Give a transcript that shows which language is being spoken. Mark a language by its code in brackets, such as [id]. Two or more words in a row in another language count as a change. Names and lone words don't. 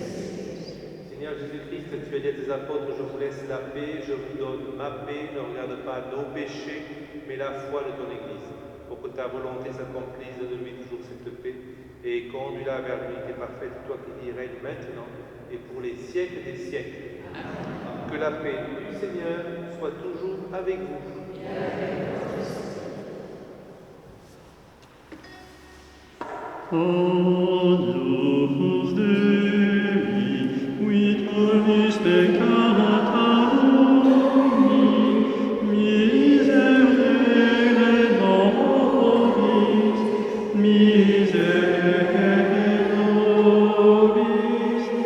[fr] Seigneur Jésus-Christ, tu as dit à tes apôtres, je vous laisse la paix, je vous donne ma paix, ne regarde pas nos péchés, mais la foi de ton Église. Pour que ta volonté s'accomplisse, donne-lui toujours cette paix, et conduis-la vers l'unité parfaite, toi qui y règnes maintenant et pour les siècles des siècles. Que la paix du Seigneur soit toujours avec vous. [la] Agnus Dei, qui tollis peccata omni, miserere nobis, miserere nobis.